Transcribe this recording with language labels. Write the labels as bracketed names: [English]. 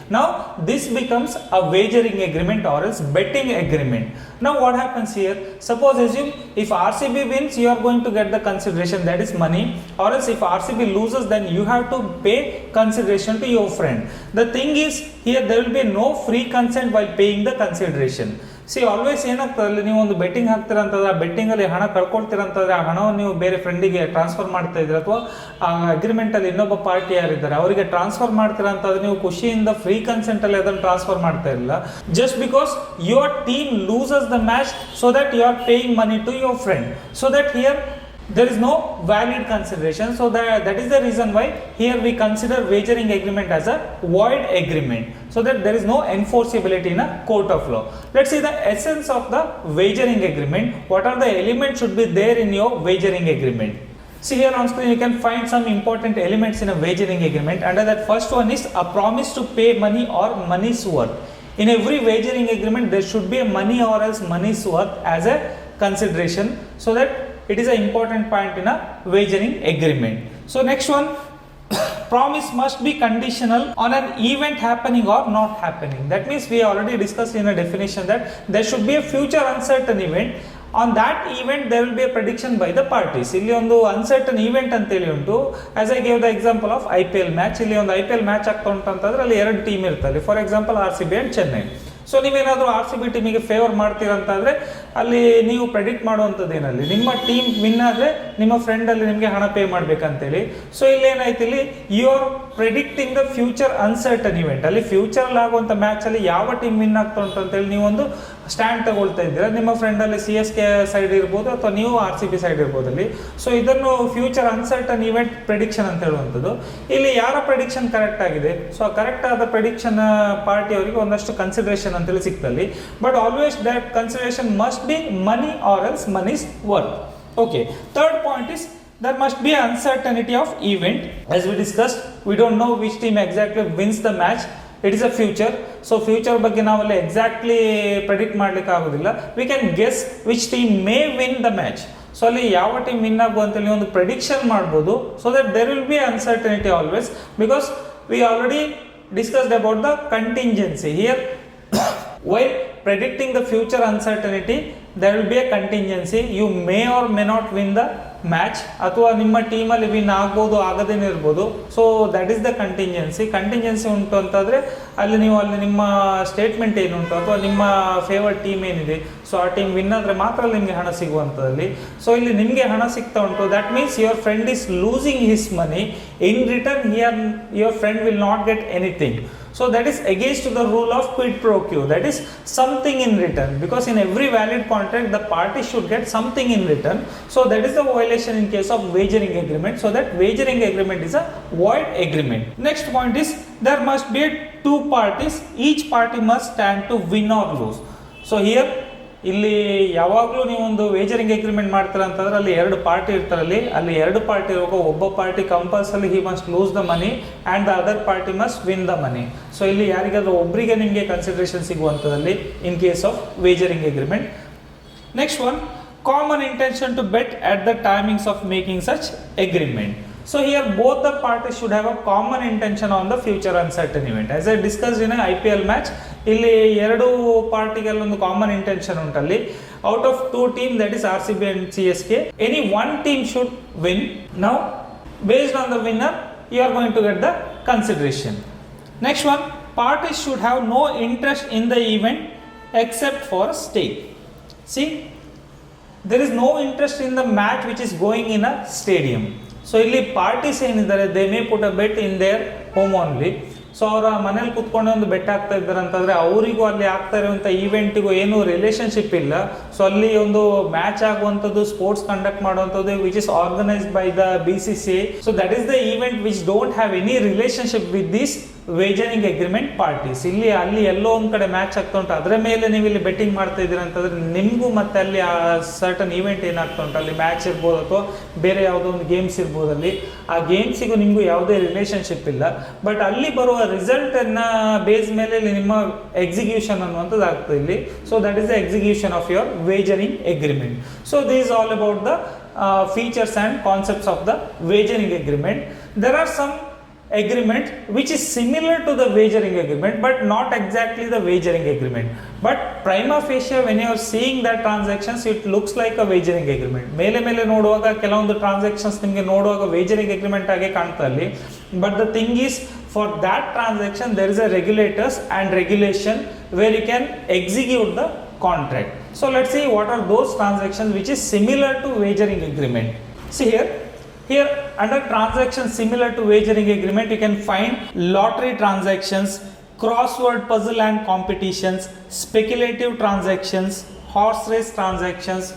[English] Now this becomes a wagering agreement or else betting agreement. Now what happens here? Suppose assume if RCB wins, you are going to get the consideration, that is money, or else if RCB loses, then you have to pay consideration to your friend. The thing is here there will be no free consent while paying the consideration. [Kannada] C always ಏನಾಗ್ತದೆ ಅಲ್ಲಿ ನೀವು ಒಂದು betting ಹಾಕ್ತೀರ ಅಂತಂದ್ರೆ ಆ ಬೆಟ್ಟಿಂಗಲ್ಲಿ ಹಣ ಕಳ್ಕೊಳ್ತೀರ ಅಂತಂದ್ರೆ ಆ ಹಣವನ್ನು ನೀವು ಬೇರೆ ಫ್ರೆಂಡಿಗೆ ಟ್ರಾನ್ಸ್ಫರ್ ಮಾಡ್ತಾ ಇದ್ದೀರ ಅಥವಾ ಆ ಅಗ್ರಿಮೆಂಟಲ್ಲಿ ಇನ್ನೊಬ್ಬ ಪಾರ್ಟಿ ಯಾರಿದ್ದಾರೆ ಅವರಿಗೆ ಟ್ರಾನ್ಸ್ಫರ್ ಮಾಡ್ತೀರ ಅಂತಂದ್ರೆ ನೀವು ಖುಷಿಯಿಂದ ಫ್ರೀ ಕನ್ಸೆಂಟಲ್ಲಿ ಅದನ್ನು ಟ್ರಾನ್ಸ್ಫರ್ ಮಾಡ್ತಾ ಇರಲಿಲ್ಲ. [English] Just because your team loses the match so that you are paying money to your friend. So that here there is no valid consideration. So that is the reason why here we consider wagering agreement as a void agreement, so that there is no enforceability in a court of law. Let's see the essence of the wagering agreement. What are the elements should be there in your wagering agreement? See here on screen you can find some important elements in a wagering agreement. Under that, first one is a promise to pay money or money's worth. In every wagering agreement there should be a money or else money's worth as a consideration, so that it is an important point in a wagering agreement. So next one, promise must be conditional on an event happening or not happening. That means we already discussed in a definition that there should be a future uncertain event. On that event there will be a prediction by the parties. [Kannada] ಇಲ್ಲಿ ಒಂದು uncertain event ಅಂತೇಳಿ ಉಂಟು. [English] As I gave the example of IPL match. [Kannada] ಇಲ್ಲಿ ಒಂದು IPL match ಆಗ್ತಾ ಉಂಟು ಅಂತಂದ್ರೆ ಅಲ್ಲಿ ಎರಡು ಟೀಮ್ ಇರ್ತದೆ. [English] For example RCB and Chennai. [Kannada] So ನೀವೇನಾದರೂ RCB ಟೀಮಿಗೆ ಫೇವರ್ ಮಾಡ್ತೀರಂತಾದರೆ ಅಲ್ಲಿ ನೀವು ಪ್ರೆಡಿಕ್ಟ್ ಮಾಡುವಂಥದ್ದು ಏನಲ್ಲಿ ನಿಮ್ಮ ಟೀಮ್ ವಿನ್ ಆದರೆ ನಿಮ್ಮ ಫ್ರೆಂಡಲ್ಲಿ ನಿಮಗೆ ಹಣ ಪೇ ಮಾಡಬೇಕಂತೇಳಿ. ಸೊ ಇಲ್ಲೇನಾಯ್ತು, ಇಲ್ಲಿ [English] You are predicting the future uncertain event. [Kannada] ಅಲ್ಲಿ ಫ್ಯೂಚರಲ್ಲಿ ಆಗುವಂಥ ಮ್ಯಾಚಲ್ಲಿ ಯಾವ ಟೀಮ್ ವಿನ್ ಆಗ್ತಾ ಉಂಟು ಅಂತೇಳಿ ನೀವೊಂದು ಸ್ಟ್ಯಾಂಡ್ ತಗೊಳ್ತಾ ಇದ್ದೀರಾ. ನಿಮ್ಮ ಫ್ರೆಂಡಲ್ಲಿ CSK ಸೈಡ್ ಇರ್ಬೋದು ಅಥವಾ ನೀವು RCB ಸೈಡ್ ಇರ್ಬೋದು ಅಲ್ಲಿ. ಸೊ ಇದನ್ನು ಫ್ಯೂಚರ್ ಅನ್ಸರ್ಟನ್ ಇವೆಂಟ್ ಪ್ರೆಡಿಕ್ಷನ್ ಅಂತ ಹೇಳುವಂಥದ್ದು. ಇಲ್ಲಿ ಯಾರ ಪ್ರೆಡಿಕ್ಷನ್ ಕರೆಕ್ಟ್ ಆಗಿದೆ, ಸೊ ಕರೆಕ್ಟ್ ಆದ ಪ್ರೆಡಿಕ್ಷನ್ ಪಾರ್ಟಿ ಅವರಿಗೆ ಒಂದಷ್ಟು ಕನ್ಸಿಡರೇಷನ್ ಅಂತೇಳಿ ಸಿಗ್ತಲ್ಲಿ. [English] But always that consideration must be money or else money's worth. Okay, third point is there must be uncertainty of event. As we discussed, we don't know which team exactly wins the match. It is a future, so future [Kannada] ಬಗ್ಗೆ ನಾವಲ್ಲಿ exactly predict ಮಾಡ್ಲಿಕ್ಕೆ ಆಗೋದಿಲ್ಲ. [English] we can guess which team may win the match. [Kannada] So ಅಲ್ಲಿ ಯಾವ team win ಆಗುವಂತೇಳಿ ಒಂದು prediction ಮಾಡ್ಬೋದು. [English] So that there will be uncertainty always, because we already discussed about the contingency here. While predicting the future uncertainty, there will be a contingency. You may or may not win the match, [Kannada] ಅಥವಾ ನಿಮ್ಮ ಟೀಮಲ್ಲಿ win ಆಗ್ಬೋದು ಆಗದೇನೆ ಇರ್ಬೋದು. [English] so that is the contingency [Kannada] ಉಂಟು ಅಂತಂದರೆ ಅಲ್ಲಿ ನಿಮ್ಮ statement ಏನುಂಟು ಅಥವಾ ನಿಮ್ಮ ಫೇವರ್ಟ್ ಟೀಮ್ ಏನಿದೆ, ಸೊ ಆ ಟೀಮ್ ವಿನ್ ಆದರೆ ಮಾತ್ರ ನಿಮಗೆ ಹಣ ಸಿಗುವಂಥದ್ದಲ್ಲಿ. ಸೊ ಇಲ್ಲಿ ನಿಮಗೆ ಹಣ ಸಿಗ್ತಾ ಉಂಟು, [English] That means your friend is losing his money. In return here your friend will not get anything. So that is against the rule of quid pro quo, that is something in return, because in every valid contract the party should get something in return. So that is the violation in case of wagering agreement. So that wagering agreement is a void agreement. Next point is there must be two parties, each party must stand to win or lose. So here [Kannada] ಇಲ್ಲಿ ಯಾವಾಗಲೂ ನೀವು ಒಂದು ವೇಜರಿಂಗ್ agreement ಮಾಡ್ತೀರ ಅಂತಂದ್ರೆ ಅಲ್ಲಿ 2 party ಇರ್ತಾರಲ್ಲಿ, ಅಲ್ಲಿ 2 party ಇರುವಾಗ ಒಬ್ಬ party compulsory [English] He must lose the money and the other party must win the money. [Kannada] So ಇಲ್ಲಿ ಯಾರಿಗಾದ್ರೂ ಒಬ್ಬರಿಗೆ ನಿಮಗೆ consideration ಸಿಗುವಂಥದ್ದಲ್ಲಿ [English] In case of wagering agreement. Next one, common intention to bet at the timings of making such agreement. So here both the parties should have a common intention on the future uncertain event. As I discussed in a IPL match, [Kannada] ಇಲ್ಲಿ 2 ಪಾರ್ಟಿಗೆ ಒಂದು common intention ಉಂಟಲ್ಲಿ. [English] Out of 2 teams, that is RCB and CSK, any one team should win. Now based on the winner you are going to get the consideration. Next one, parties should have no interest in the event except for stake. See, there is no interest in the match which is going in a stadium. So [Kannada] ಇಲ್ಲಿ parties ಏನಿದ್ದಾರೆ, [English] They may put a bet in their home only. [Kannada] So ಅವರ ಮನೇಲಿ ಕುತ್ಕೊಂಡು ಒಂದು bait ಆಗ್ತಾ ಇದ್ದಾರೆ ಅಂತಂದರೆ ಅವರಿಗೂ ಅಲ್ಲಿ ಆಗ್ತಾ ಇರುವಂಥ ಈವೆಂಟಿಗೂ ಏನೂ ರಿಲೇಷನ್ಶಿಪ್ ಇಲ್ಲ. ಸೊ ಅಲ್ಲಿ ಒಂದು ಮ್ಯಾಚ್ ಆಗುವಂಥದ್ದು, ಸ್ಪೋರ್ಟ್ಸ್ ಕಂಡಕ್ಟ್ ಮಾಡುವಂಥದ್ದು [English] Which is organised by the BCCI. So that is the event which don't have any relationship with this wagering agreement parties. [Kannada] ಇಲ್ಲಿ ಅಲ್ಲಿ ಎಲ್ಲೋ ಒಂದು ಕಡೆ ಮ್ಯಾಚ್ ಆಗ್ತಾ ಉಂಟು, ಅದರ ಮೇಲೆ ನೀವು ಇಲ್ಲಿ ಬೆಟ್ಟಿಂಗ್ ಮಾಡ್ತಾ ಇದ್ದೀರಾ ಅಂತಂದರೆ ನಿಮಗೂ ಮತ್ತೆ ಅಲ್ಲಿ ಆ ಸರ್ಟನ್ ಈವೆಂಟ್ ಏನಾಗ್ತಾ ಉಂಟು, ಅಲ್ಲಿ ಮ್ಯಾಚ್ ಇರ್ಬೋದು ಅಥವಾ ಬೇರೆ ಯಾವುದೋ ಒಂದು ಗೇಮ್ಸ್ ಇರ್ಬೋದು, ಅಲ್ಲಿ ಆ ಗೇಮ್ಸಿಗೂ ನಿಮಗೂ ಯಾವುದೇ ರಿಲೇಷನ್ಶಿಪ್ ಇಲ್ಲ. ಬಟ್ ಅಲ್ಲಿ ಬರುವ ರಿಸಲ್ಟನ್ನು ಬೇಸ್ ಮೇಲೆ ನಿಮ್ಮ ಎಕ್ಸಿಕ್ಯೂಷನ್ ಅನ್ನುವಂಥದ್ದು ಆಗ್ತದೆ ಇಲ್ಲಿ. [English] So that is the execution of your wagering agreement. So this is all about the features and concepts of the wagering agreement. There are some agreement which is similar to the wagering agreement but not exactly the wagering agreement, but prima facie when you are seeing that transactions it looks like a wagering agreement. [Kannada] ಮೇಲೆ ನೋಡುವಾಗ ಕೆಲವೊಂದು transactions ನಿಮಗೆ ನೋಡುವಾಗ ವೇಜರಿಂಗ್ agreement ಆಗಿ ಕಾಣ್ತಾ ಅಲ್ಲಿ. [English] But the thing is, for that transaction there is a regulators and regulation where you can execute the contract. So let's see what are those transactions which is similar to wagering agreement. See here under transactions similar to wagering agreement you can find lottery transactions, crossword puzzle and competitions, speculative transactions, horse race transactions.